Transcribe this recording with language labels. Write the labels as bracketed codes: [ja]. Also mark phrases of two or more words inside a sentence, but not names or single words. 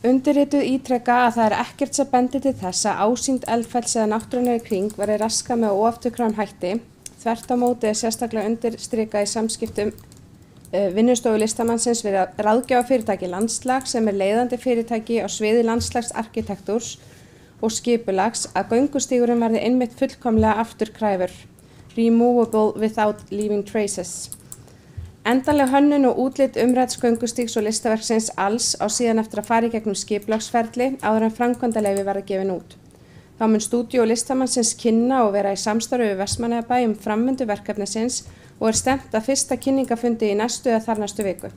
[is] Undirrituð ítreka að það ekkert sem bendir til þess að ásýnd eldfells eða náttúrunnar í kring verði raskað með óafturkræfum hætti. Þvert á móti sérstaklega undirstrikað í samskiptum vinnustofu listamannsins við ráðgjafafyrirtæki Landslag sem leiðandi fyrirtæki á sviði landslagsarkitektúrs og skipulags að göngustígurinn verði einmitt fullkomlega afturkræfur, [en] removable without leaving traces. [is] Endanleg hönnun og útlit umrædds göngustígs og listaverksins alls á síðan eftir að fara í gegnum skipulagsferli áður en framkvæmdaleyfi verða gefin út. Þá mun stúdíó listamannsins kynna og vera í samstarfi við Vestmannaeyjabæ framvindu verkefnisins og stefnt að fyrsta kynningafundi í næstu eða þarnæstu viku.